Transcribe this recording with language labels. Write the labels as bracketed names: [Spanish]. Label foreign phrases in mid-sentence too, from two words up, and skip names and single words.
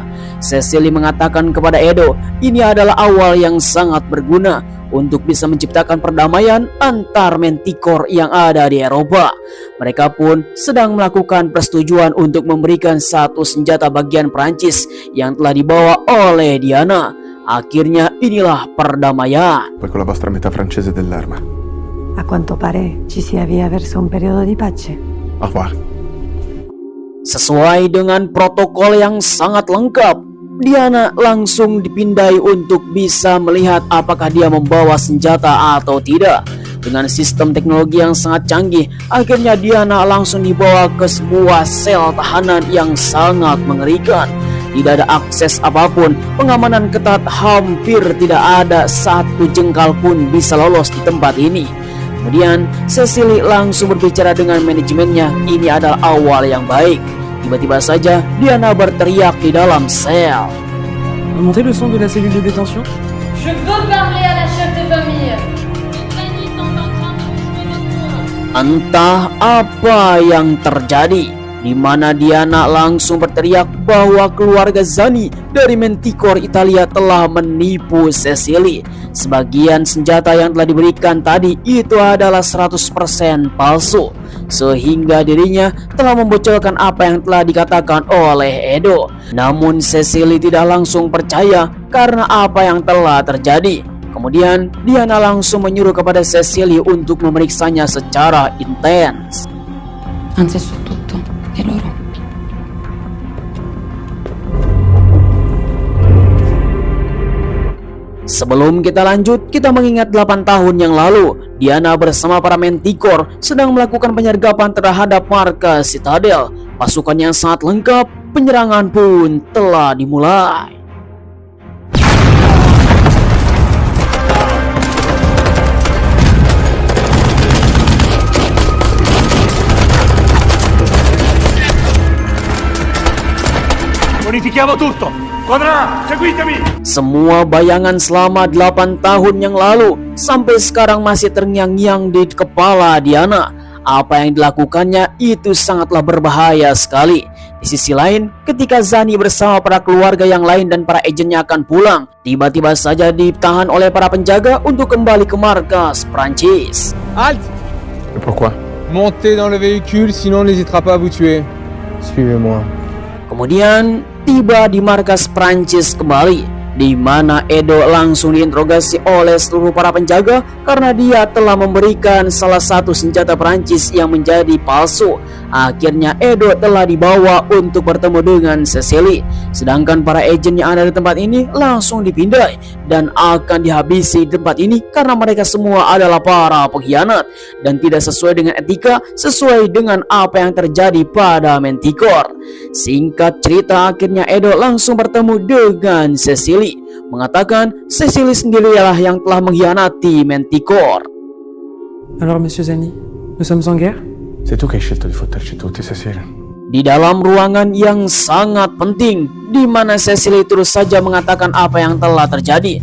[Indonesian] Cecily mengatakan kepada Edo, ini adalah awal yang sangat berguna untuk bisa menciptakan perdamaian antar Manticore yang ada di Eropa. Mereka pun sedang melakukan persetujuan untuk memberikan satu senjata bagian Prancis yang telah dibawa oleh Diana. Akhirnya inilah perdamaian. [Italian] Poi con la vostra metà francese dell'arma. A quanto pare ci si avvia verso un periodo di pace. Au revoir. [Indonesian] Sesuai dengan protokol yang sangat lengkap, Diana langsung dipindai untuk bisa melihat apakah dia membawa senjata atau tidak. Dengan sistem teknologi yang sangat canggih, akhirnya Diana langsung dibawa ke sebuah sel tahanan yang sangat mengerikan. Tidak ada akses apapun, pengamanan ketat, hampir tidak ada satu jengkal pun bisa lolos di tempat ini. Kemudian Cecily langsung berbicara dengan manajemennya, ini adalah awal yang baik. Tiba-tiba saja Diana berteriak di dalam sel. [French] Montez le son de la cellule de détention. Je veux parler à la chef de famille. [Indonesian] Entah apa yang terjadi, di mana Diana langsung berteriak bahwa keluarga Zani dari Manticore Italia telah menipu Cecily. Sebagian senjata yang telah diberikan tadi itu adalah 100% palsu, sehingga dirinya telah membocorkan apa yang telah dikatakan oleh Edo. Namun Cecily tidak langsung percaya karena apa yang telah terjadi. Kemudian Diana langsung menyuruh kepada Cecily untuk memeriksanya secara intens. [Italian] Anzitutto, e loro. [Indonesian] Sebelum kita lanjut, kita mengingat 8 tahun yang lalu, Diana bersama para Manticore sedang melakukan penyergapan terhadap markas Citadel. Pasukan yang sangat lengkap, penyerangan pun telah dimulai. [Italian] Bonifichiamo tutto! Quadra, seguitemi! [Indonesian] Semua bayangan selama 8 tahun yang lalu sampai sekarang masih terngiang-ngiang di kepala Diana. Apa yang dilakukannya itu sangatlah berbahaya sekali. Di sisi lain, ketika Zani bersama para keluarga yang lain dan para agennya akan pulang, tiba-tiba saja ditahan oleh para penjaga untuk kembali ke markas Prancis. [French] Halte! Et pourquoi? Montez dans le véhicule, sinon on n'hésitera pas à vous tuer. Suivez-moi. [Indonesian] Kemudian tiba di markas Prancis kembali, di mana Edo langsung diinterogasi oleh seluruh para penjaga karena dia telah memberikan salah satu senjata Prancis yang menjadi palsu. Akhirnya Edo telah dibawa untuk bertemu dengan Cecily, sedangkan para agen yang ada di tempat ini langsung dipindai dan akan dihabisi di tempat ini karena mereka semua adalah para pengkhianat dan tidak sesuai dengan etika, sesuai dengan apa yang terjadi pada Manticore. Singkat cerita, akhirnya Edo langsung bertemu dengan Cecily, mengatakan Cecily sendirilah yang telah mengkhianati Manticore. [French] Alors, Monsieur Zani, nous sommes en guerre? [Italian] C'est tu che hai scelto di fotterci tutti, Cecile. [Indonesian] Di dalam ruangan yang sangat penting, di mana Cecily terus saja mengatakan apa yang telah terjadi.